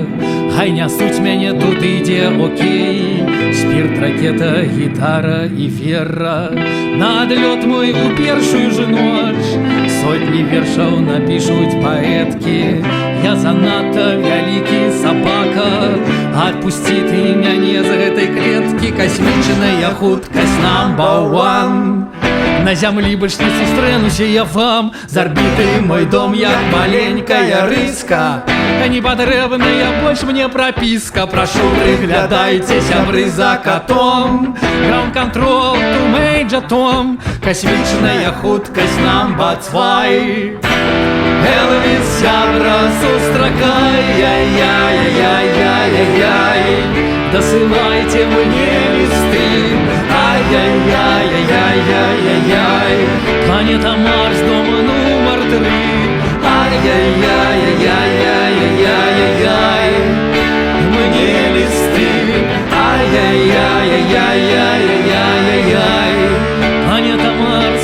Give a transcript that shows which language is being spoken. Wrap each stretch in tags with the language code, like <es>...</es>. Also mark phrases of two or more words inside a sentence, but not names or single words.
<be>Хай нясуць мяне, тут ідзе окей, спірт, ракета, гітара і вера. На адлёт мой у першую ж ноч сотні вершаў напішуць паэткі. Я занадта вялікі сабака, адпусці ты мяне з гэтай клеткі. Касмічная хуткасць</be> <en>number one.</en> <be>На зямлі больш не сустрэнуся я вам, з арбіты мой дом як маленькая рыска. Не патрэбная больш мне прапіска, прашу, прыглядайце, сябры, за катом.</be> <en>Ground control to Major Tom,</en> <be>касмічная хуткасць</be> <en>number two.</en> <be>Элвис, сябра, сустракай, яй-яй-яй-яй-яй-яй, дасылайце мне лісты, ай-яй-яй-яй-яй-яй-яй, планета Марс, дом нумар 3, ай-яй-яй-яй-яй-яй-яй, мне листы, ай-яй-яй-яй-яй-яй-яй, планета Марс.</be>